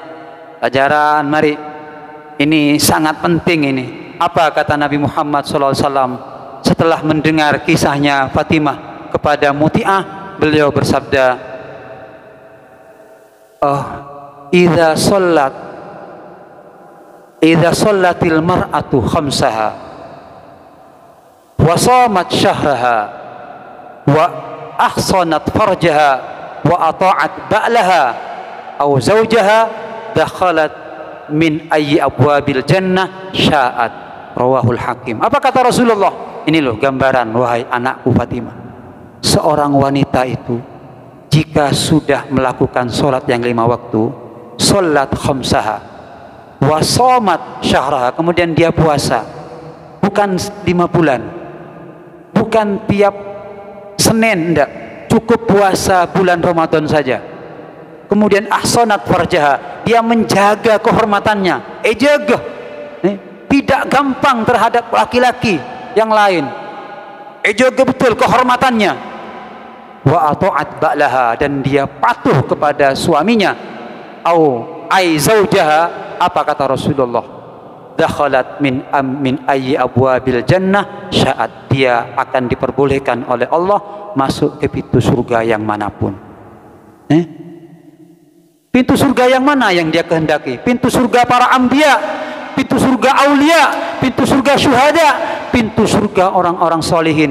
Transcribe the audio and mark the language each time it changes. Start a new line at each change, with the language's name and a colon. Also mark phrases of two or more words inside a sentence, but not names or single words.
Indonesian: Pelajaran, mari. Ini sangat penting ini. Apa kata Nabi Muhammad SAW setelah mendengar kisahnya Fatimah kepada Muti'ah? Beliau bersabda,
Arabic: إذا صلت المرأة خمسها وصامت شهرها وأحصنت فرجها وأطاعت بعلها أو زوجها دخلت من أي أبواب الجنة شاءت. رواه الحاكم.
Indonesian: Apa kata Rasulullah? Ini loh gambaran wahai anakku Fatimah. Seorang wanita itu jika sudah melakukan sholat yang 5 waktu, sholat
Arabic: خمسها وصامت شهرها,
Indonesian: kemudian dia puasa bukan 5 bulan, bukan tiap 1 Senin enggak, cukup puasa bulan Ramadan saja. Kemudian
Arabic: أحصنت فرجها,
Indonesian: dia menjaga kehormatannya, jaga, tidak gampang terhadap laki-laki yang lain, jaga betul kehormatannya.
Arabic: وأطاعت بعلها,
Indonesian: dan dia patuh kepada suaminya.
Arabic: أو أي زوجها,
Indonesian: apa kata Rasulullah?
Arabic: دخلت من أي أبواب الجنة شاءت,
Indonesian: dia akan diperbolehkan oleh Allah masuk ke pintu surga yang manapun. Pintu surga yang mana yang dia kehendaki? Pintu surga para anbiya, pintu surga aulia, pintu surga syuhada, pintu surga orang-orang solihin.